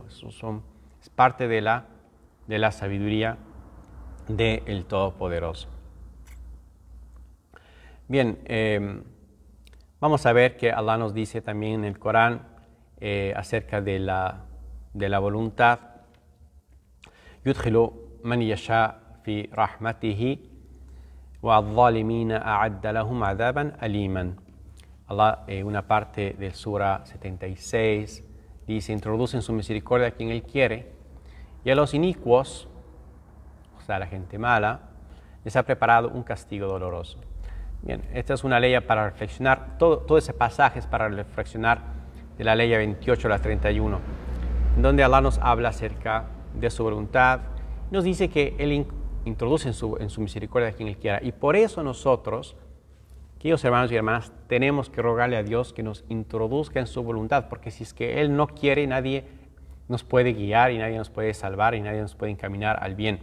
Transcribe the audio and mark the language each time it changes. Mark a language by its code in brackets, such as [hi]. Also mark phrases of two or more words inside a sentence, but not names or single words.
[es] Eso es parte de la sabiduría del Todopoderoso. Bien, vamos a ver que Allah nos dice también en el Corán acerca de la voluntad. [ar] يدخل من يشاء في رحمته والظالمين أعد لهم عذابا أليما. [es] Allah, una parte del Surah 76, dice: introduce en su misericordia a quien Él quiere, y a los inicuos, o sea, a la gente mala, les ha preparado un castigo doloroso. Bien, esta es una ley para reflexionar, todo ese pasaje es para reflexionar de la ley 28 a la 31, en donde Allah nos habla acerca de su voluntad, nos dice que Él introduce en su misericordia a quien Él quiera, y por eso nosotros, queridos hermanos y hermanas, tenemos que rogarle a Dios que nos introduzca en su voluntad, porque si es que Él no quiere, nadie nos puede guiar y nadie nos puede salvar y nadie nos puede encaminar al bien.